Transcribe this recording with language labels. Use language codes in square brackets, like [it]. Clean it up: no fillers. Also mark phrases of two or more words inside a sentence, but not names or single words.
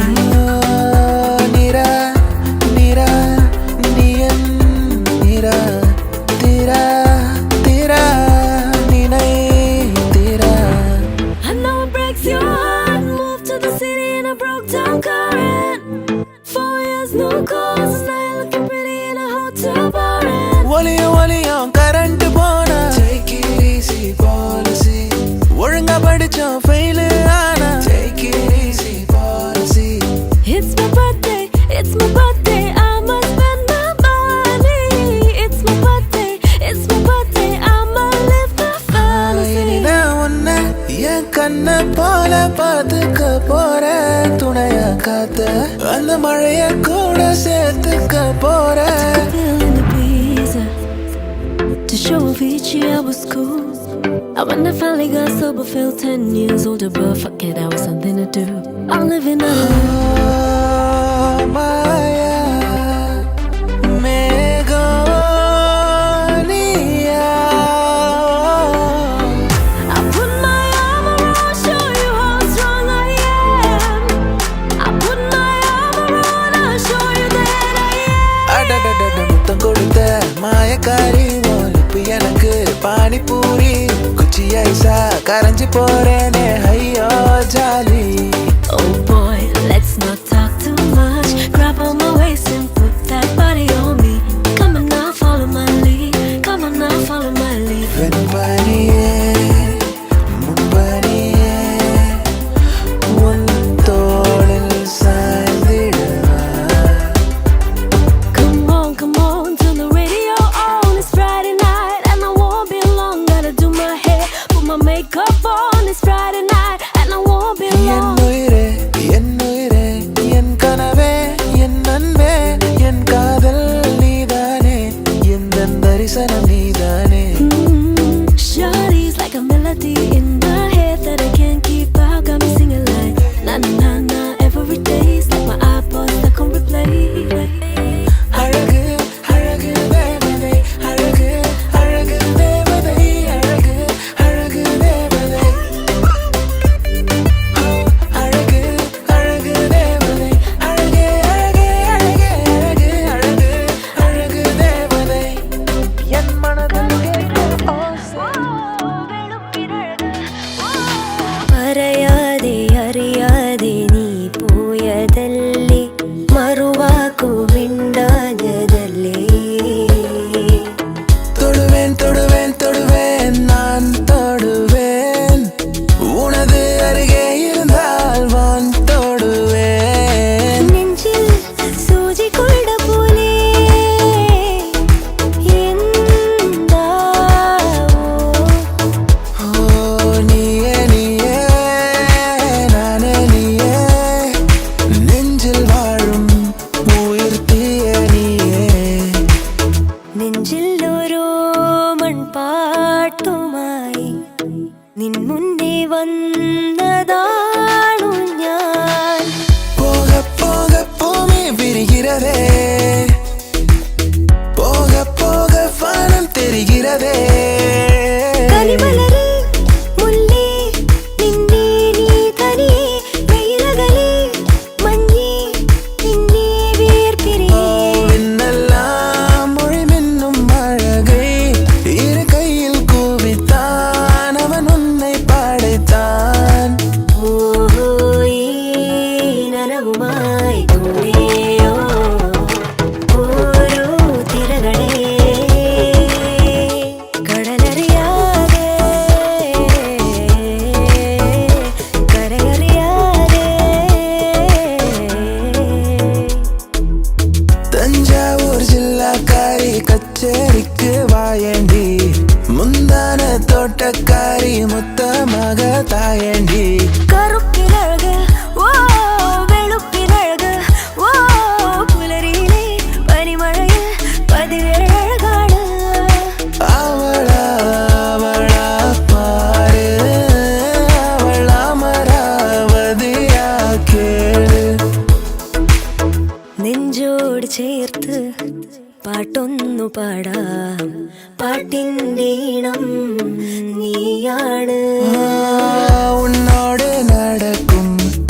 [en] Nira, Nira, Niyan, Nira, Tira, Tira, Ninai, Tira. I know it breaks your heart. Moved to the city in a broke down car. And 4 years, no calls. Now you're looking pretty in a hotel bar. And [ta] ஒலியும் கரண்ட் போனா [en] take it easy policy [ta] ஒழுங்கா படிச்சோம் ஃபெயில் ஆனா [en] take it easy policy it's my birthday, it's my birthday. I must spend my money. It's my birthday, it's my birthday. I'ma live my fantasy. [ta] இனிதான் உன்னை என் கண்ணை போல பார்த்துக்க போறேன் துணையா காத்த அந்த மழைய கூட சேர்த்துக்க போறேன் [en] Feeling the breeze to show Avicii I was cool. And when I finally got sober, felt 10 years older. But fuck it, that was something to do. I'm living a Maya Megonia I put my arm around, show you how strong I am. I put my arm around, I'll show you that I am. [ta] அடடடட முத்தம் கொடுத்த மாயக்காரி ஒலிப்பு எனக்கு பானிபூரி குச்சி ஐசா கரைஞ்சு போறேனே ஐயோ ஜாலி [en] Oh boy, let's not talk too much. Grab on my waist and put that body on me. Come on now, follow my lead. Come on now, follow my lead. [ta] வெண்பனியே முன்பனியே உன் தோளில் சாய்ந்திடவா [en] Come on, turn the radio on. It's Friday night and I won't be long. Gotta do my hair, put my makeup on. It's Friday night and I won't be long. [ta] என் உயிரே என் கனவே என் அன்பே என் காதல் நீதானே என் தரிசனம் நீதானே [en] Shawty's like a melody in my head that I can't keep out. Got me singing like na na na na every day. It's like my iPod stuck on replay. [ta] அழகு அழகு தேவதை அழகு அழகு தேவதை அழகு அழகு தேவதை அழகு அழகு தேவதை அழகே அழகே அழகே அழகு அழகு அழகு தேவதை என் மனதில் கேட்கும் ஓசை [ml] അറിയാതെ അറിയാതെ നീ പോയതല്ലേ മറുവാക്കു മിണ്ടാഞ്ഞതല്ലേ [ta] தொடுவேன் தொடுவேன் தொடுவேன் நான் தொடுவேன் உனது அருகே இருந்தால் வான் தொடுவேன் [ml] നെഞ്ചിൽ സൂചി കൊണ്ട പോലെ എന്താവോ [ta] ஓ நீயே நீயே நானே நீயே நெஞ்சில் வாழும் உயிர் தீய நீயே [ml] നെഞ്ചിൽ ഓരോ മൺപാട്ടുമായി നിൻ മുന്നേ വന്നതാണു ഞാൻ [ta] போக போக பூமி விரிகிறதே போக போக வானம் தெரிகிறதே [ml] കനിമലരേ മുല്ലേ നിന്നെ നീ തനിയെ വെയിലകലേ മഞ്ഞേ നിന്നെ വേർപിരിയേ [ta] விண்ணெல்லாம் மொழி மின்னும் அழகை இரு கையில் கூவித்தான் அவன் உன்னை படைத்தான் [ml] ഓഹോയ് നനവുമായി കൂടെയോ ഓരോ തിരകളെ കടലറിയാതെ കരയറിയാതെ [ta] தஞ்சாவூர் ஜில்லாக்காரி கச்சேரிக்கு வாயண்டி முந்தான தோட்டக்காரி முத்தமாக தாயண்டி [ml] കറുപ്പിനഴക് ഓ വെളുപ്പിനഴക് ഓ പുലരിയിലെ പനിമഴയിൽ പതിവേഴഴകാണ് [ta] அவளா அவளா பாரு அவள் அமராவதியா கேளு [ml] നെഞ്ചോട് ചേർത്ത് പാട്ടൊന്നു പാടാം പാട്ടിൻ്റെ ഈണം നീയാണ് [ta] உன்னோடு நடக்கும்